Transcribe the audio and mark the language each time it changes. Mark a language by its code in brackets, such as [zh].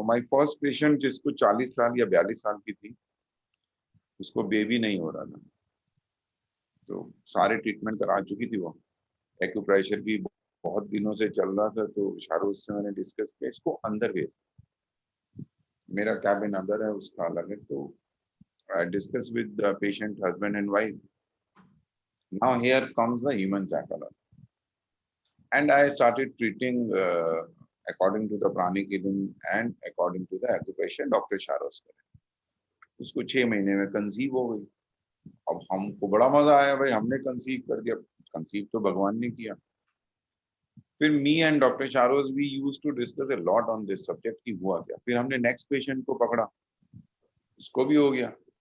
[en] so my first patient, [hi] जिसको 40 साल या 42 साल की थी, उसको बेबी नहीं हो रहा था, तो सारे ट्रीटमेंट करा चुकी थी वो। एक्यूप्रेशर भी बहुत दिनों से चल रहा था, तो शाहरुख से मैंने डिस्कस किया इसको अंदर भेज। मेरा कैबिन अंदर है, उसका अलग है। तो [en] I discussed with the patient husband and wife. Now here comes the human psychology, and I started treating according to the pranic healing and according to the acupressure Dr. [hi] Sharos करे। उसको 6 महीने में कंसीव हो गई। अब हमको बड़ा मजा आया, भाई हमने कंसीव कर दिया। कंसीव तो भगवान ने किया। फिर [en] me and doctor Saroj we use to discuss a lot on this subject [hi] की हुआ क्या। फिर हमने नेक्स्ट पेशेंट को पकड़ा, उसको भी हो गया।